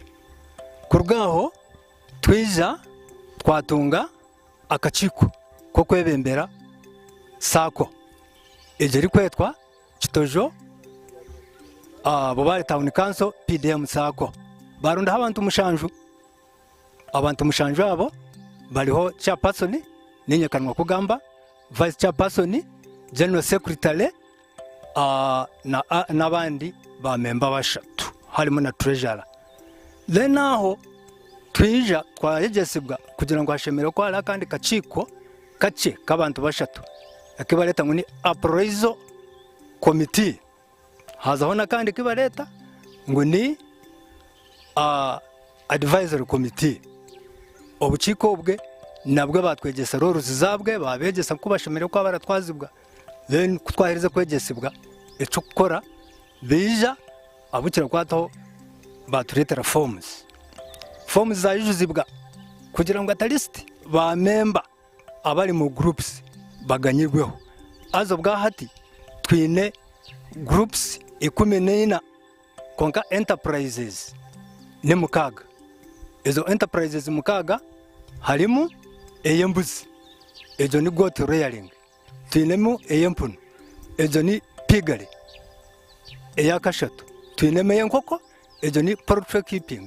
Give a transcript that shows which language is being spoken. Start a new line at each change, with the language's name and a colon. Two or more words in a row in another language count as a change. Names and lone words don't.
Chiga: Kurugaho twija twatunga akachiko ko kwebembera sako ejeri kwetwa Kitojo bo bali
English: town council
Chiga: PDM sako barunda abantu mushanju abo baliho chairperson ninyekanwa kugamba,
English: vice chairperson, general secretary
Chiga: n'abandi ba member bashatu harimo na treasurer. Then aho twija twayegesibwa kugira ngo hashemere ko hari kandi kachiko kace kabantu bashatu akibaleta ngo ni
English: appraisal committee,
Chiga: hazaho na kandi kibaleta ngo ni
English: advisory committee.
Chiga: Obuchiko bwe nabwe batwegesa roruzi zabwe babegesa ko bashemere ko baratwazibwa, then kutwahiriza kwegesibwa eco gukora bija abukira kwataho baturetera forms zayujuzibwa kugira ngo
English: at least
Chiga: ba member abari mu groups baganyirweho. Azo bwa hati twine groups 14 konka enterprises ne mukaga. Ezo enterprises mukaga halimu eyembuzi, ejo ni
English: goat rearing,
Chiga: twinemu eyempunu, ejo ni piggery, eyakashatu twinemu eyenkoko, ejo ni
English: poultry keeping.